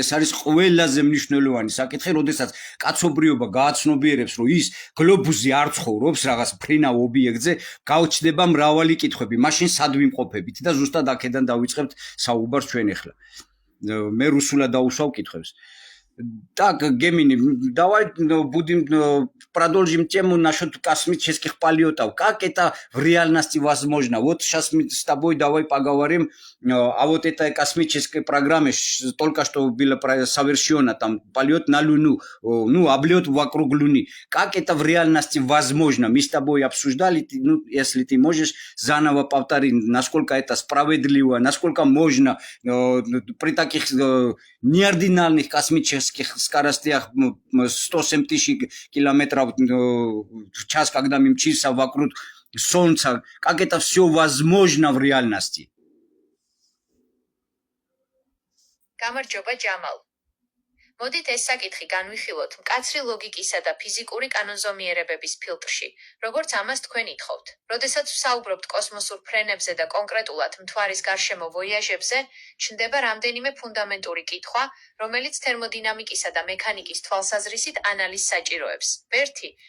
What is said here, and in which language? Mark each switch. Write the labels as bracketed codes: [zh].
[ka] ეს არის ყველაზე მნიშვნელოვანი საკითხი, როდესაც კაცობრიობა გააცნობიერებს, რომ ის გლობუსზე არ ცხოვრობს რაღაც ფრინავ ობიექტზე, გაუჩნდება მრავალი კითხვები. მაშინ სად ვიმყოფებით და ზუსტად აქედან დავიწყებთ საუბარს ჩვენ ახლა. მე რუსულად დაუსვავ китხვებს. [ru] Так, Гемини, давай будем продолжим тему насчет космических полетов. Как это в реальности возможно? Вот сейчас мы с тобой давай поговорим о вот этой космической программе. Только что было совершено там полет на Луну, облет вокруг Луны. Как это в реальности возможно? Мы с тобой обсуждали, если ты можешь заново повторить, насколько это справедливо, насколько можно при таких неординарных космических скоростях 107 тысяч километров в час, когда мы мчимся вокруг Солнца, как это все возможно в реальности? [ka] გამარჯობა ჯამალ. მოდით ეს საკითხი განვიხილოთ მკაცრი ლოგიკისა და ფიზიკური კანონზომიერებების ფილტრში, როგორც ამას თქვენ ითხოვთ. როდესაც ვსაუბრობთ კოსმოსურ ფრენებზე და კონკრეტულად მთვარის გარშემო ვოიაჟებზე, ჩნდება რამდენიმე ფუნდამენტური კითხვა, რომელიც თერმოდინამიკისა და მექანიკის თვალსაზრისით ანალიზს საჭიროებს. 1.